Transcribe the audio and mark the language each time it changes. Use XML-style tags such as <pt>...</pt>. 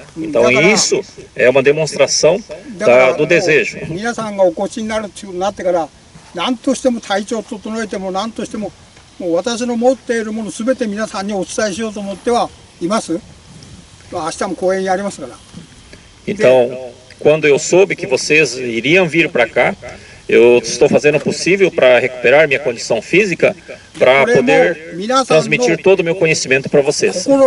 <pt>Então isso é uma demonstração do desejo.</pt> <ja>皆さんがお越しになるっていうになってから何としても体調を整えても何としてももう私の持っているものすべて皆さんにお伝えしようと思ってはいます。明日も講演やりますから。</ja> <pt>Então, quando eu soube que vocês iriam vir para cá, eu estou fazendo o possível para recuperar minha condição física, para poder transmitir todo o meu conhecimento para vocês.</pt>